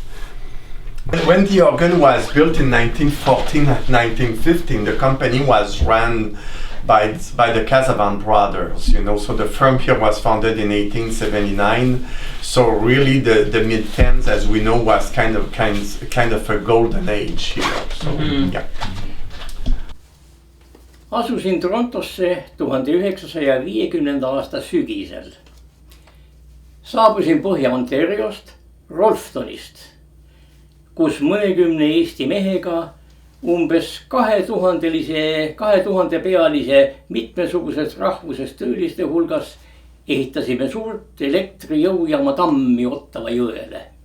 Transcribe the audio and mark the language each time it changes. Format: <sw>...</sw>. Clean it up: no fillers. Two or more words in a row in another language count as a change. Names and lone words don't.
<en>When the organ was built in 1914 and 1915, the company was run by the Casavant brothers, so the firm here was founded in 1879. So really the mid-10s, as we know, was kind of a golden age here. So, yeah.</en> <et>Asusin Torontosse 1950. aasta sügisel. Saabusin Põhja-Ontariost, Rolftonist, kus mõnekümne Eesti mehega umbes 2000 pealise mitmesugusest rahvusest tööliste hulgas ehitasime suurt elektrijõujaama tammi Ottava jõele.</et>